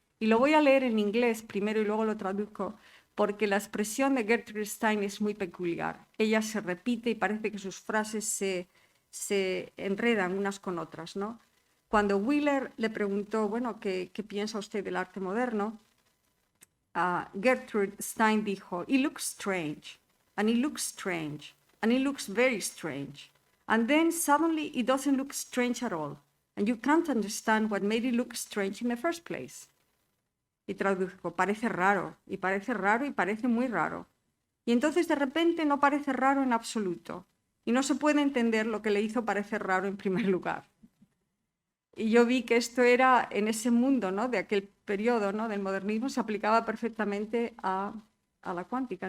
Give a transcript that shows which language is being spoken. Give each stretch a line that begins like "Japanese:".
Spanish: Y lo voy a leer en inglés primero y luego lo traduzco, porque la expresión de Gertrude Stein es muy peculiar. Ella se repite y parece que sus frases se enredan unas con otras, ¿no? Cuando Wheeler le preguntó, bueno, ¿qué piensa usted del arte moderno? Gertrude Stein dijo,
English: "It looks strange, and it looks strange, and it looks very strange. And then suddenly it doesn't look strange at all, and you can't understand what made it look strange in the first place."
Spanish: Y traduzco, parece raro, y parece raro, y parece muy raro. Y entonces de repente no parece raro en absoluto, y no se puede entender lo que le hizo parecer raro en primer lugar. Y yo vi que esto era, en ese mundo, ¿no?, de aquel periodo, ¿no?, del modernismo, se aplicaba perfectamente a la cuántica.